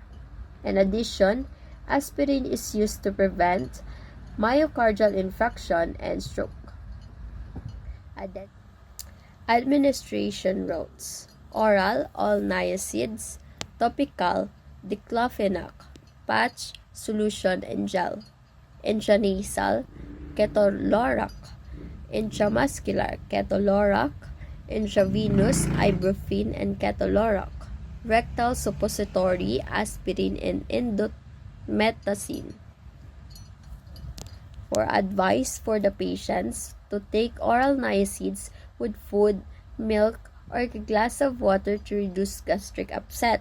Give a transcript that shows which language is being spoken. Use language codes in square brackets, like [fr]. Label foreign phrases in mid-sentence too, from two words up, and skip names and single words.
[en] In addition, aspirin is used to prevent myocardial infarction and stroke. Administration routes: oral, all niacids; topical, diclofenac; patch, solution, and gel; intranasal, ketorolac; intramuscular, ketorolac; intravenous, ibuprofen and ketorolac; rectal suppository, aspirin and indomethacin. For advice for the patients to take oral niacids with food, milk, or a glass of water to reduce gastric upset.